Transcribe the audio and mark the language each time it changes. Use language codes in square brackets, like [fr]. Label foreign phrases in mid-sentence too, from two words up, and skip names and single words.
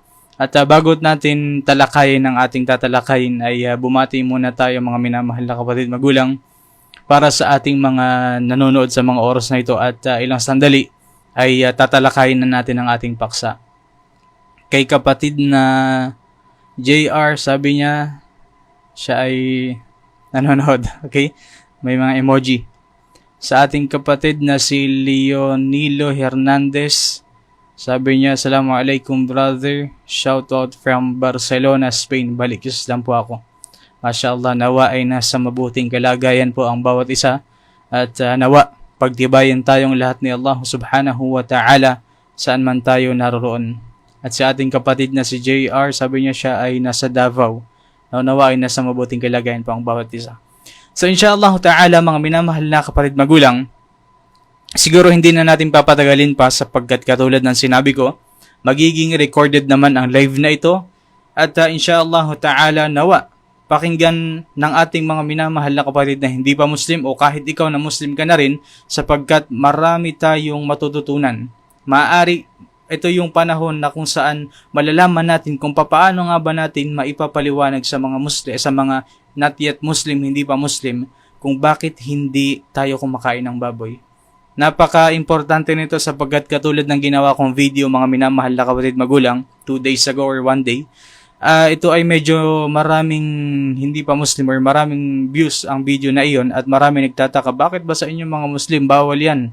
[tl] At bago natin talakayin ang ating tatalakayin ay bumati muna tayo mga minamahal na kapatid magulang para sa ating mga nanonood sa mga oras na ito at ilang sandali ay tatalakayin na natin ang ating paksa. Kay kapatid na JR, sabi niya siya ay nanonood. Okay? May mga emoji. Sa ating kapatid na si Leonilo Hernandez, sabi niya, [en] Assalamualaikum brother, shout out from Barcelona, Spain. [tl] Balik Islam po ako. Mashallah, nawa ay nasa mabuting kalagayan po ang bawat isa. At nawa, pagtibayan tayong lahat ni Allah [ar] سبحانه وتعالى [tl] saan man tayo naroroon. At sa ating kapatid na si JR, sabi niya siya ay nasa Davao. Nawa ay nasa mabuting kalagayan po ang bawat isa. So [ar] إن شاء الله تعالى [tl] mga minamahal na kapatid magulang, siguro hindi na natin papatagalin pa sapagkat katulad ng sinabi ko, magiging recorded naman ang live na ito at [ar] إن شاء الله تعالى [tl] nawa pakinggan ng ating mga minamahal na kapatid na hindi pa Muslim o kahit ikaw na Muslim ka na rin sapagkat marami tayong matututunan. Maaari ito yung panahon na kung saan malalaman natin kung paano nga ba natin maipapaliwanag sa mga Muslim, sa mga [en] not yet Muslim, [tl] hindi pa Muslim, kung bakit hindi tayo kumakain ng baboy. Napaka-importante nito sapagkat katulad ng ginawa kong video mga minamahal na kapatid magulang [en] 2 days ago or 1 day, [tl] ito ay medyo maraming hindi pa Muslim or maraming views ang video na iyon at marami nagtataka bakit ba sa inyong mga Muslim bawal yan?